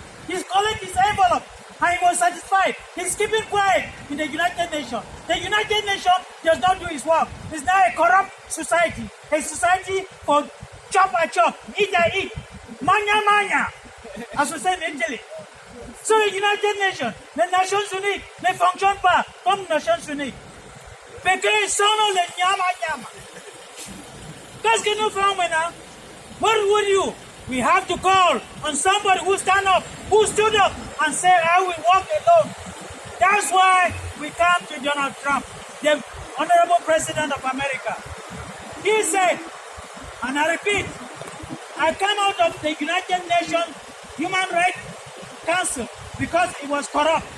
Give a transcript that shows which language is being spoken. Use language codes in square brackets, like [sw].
[en] He's collected his envelope and he was satisfied. He's keeping quiet in the United Nations. The United Nations does not do his work. It's now a corrupt society. A society for chop and chop, eat and eat, manya manya, as we say in Italy. So the United Nations, the Nations Unies, [fr] ne fonctionnent pas comme Nations Unies. Parce qu'ils sont les nyama nyama. Qu'est-ce que nous faisons maintenant? [en] What would you? We have to call on somebody who stand up, who stood up and said, I will walk alone. That's why we come to Donald Trump, the Honorable President of America. He said, and I repeat, I come out of the United Nations Human Rights Council because it was corrupt.